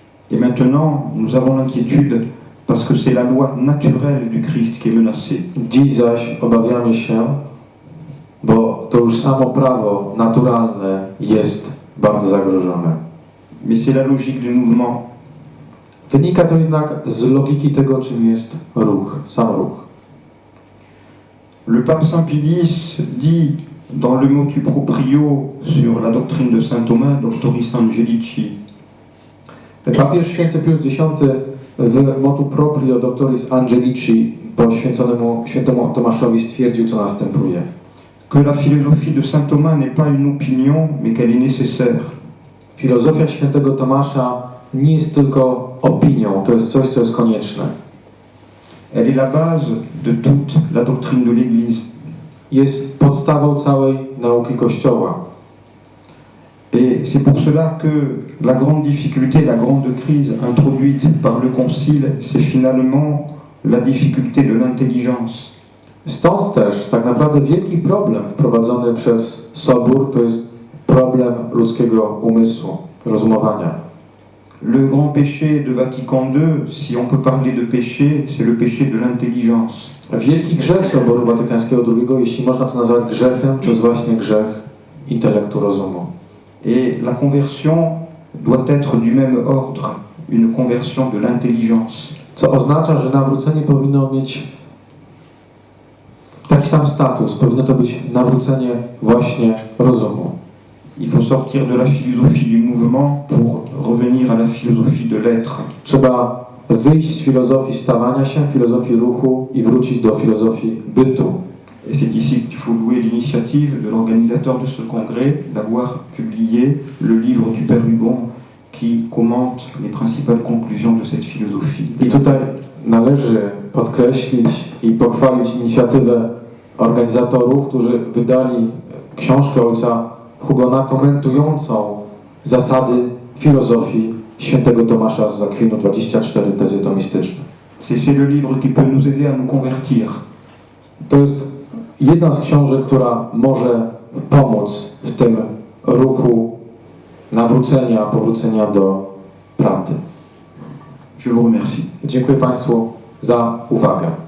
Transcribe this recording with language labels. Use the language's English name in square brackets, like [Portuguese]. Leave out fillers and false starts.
[French] Et maintenant, nous avons l'inquiétude parce que c'est la loi naturelle du Christ qui est menacée. [Polish] Dziś zaś obawiamy się, bo to już samo prawo naturalne jest bardzo zagrożone. [French] Mais c'est la logique du mouvement. [Polish] Wynika to jednak z logiki tego, czym jest ruch, sam ruch. [French] Le pape Saint Pie X dit dans le motu proprio sur la doctrine de saint Thomas, Doctoris Angelici. [Polish] Papież święty Pius X w motu proprio Doctoris Angelici poświęconemu świętemu Tomaszowi stwierdził, co następuje. [French] Que la philosophie de saint Thomas n'est pas une opinion, mais qu'elle est nécessaire. [Polish] Filozofia świętego Tomasza nie jest tylko opinią, to jest coś, co jest konieczne. [French] Elle est la base de toute la doctrine de l'Église. [Polish] Jest podstawą całej nauki Kościoła. [French] Et c'est pour cela que la grande difficulté, la grande crise introduite par le Concile, c'est finalement la difficulté de l'intelligence. [Polish] Stąd też tak naprawdę wielki problem wprowadzony przez Sobór to jest problem ludzkiego umysłu, rozumowania. [French] Le grand péché de Vatican II, si on peut parler de péché, c'est le péché de l'intelligence. [Polish] Wielki grzech Soboru Watykańskiego II, jeśli można to nazwać grzechem, to jest właśnie grzech intelektu, rozumu. [French] Et la conversion doit être du même ordre, une conversion de l'intelligence. [Polish] Co oznacza, że nawrócenie powinno mieć taki sam status, powinno to być nawrócenie właśnie rozumu. [French] Il faut sortir de la philosophie du mouvement pour revenir à la philosophie de l'être. [Polish] Trzeba wyjść z filozofii stawania się, filozofii ruchu i wrócić do filozofii bytu. [French] Et c'est ici qu'il faut louer l'initiative de l'organisateur de ce congrès d'avoir publié le livre du Père Hubon qui commente les principales conclusions de cette philosophie. [Polish] I tutaj należy podkreślić i pochwalić inicjatywę organizatorów, którzy wydali książkę ojca Hugona komentującą zasady filozofii świętego Tomasza z Akwinu, 24 tezy tomistyczne. [French] C'est le livre qui peut nous aider à nous convertir. [Polish] To jest jedna z książek, która może pomóc w tym ruchu nawrócenia, powrócenia do prawdy. [French] Je vous remercie. [Polish] Dziękuję Państwu za uwagę.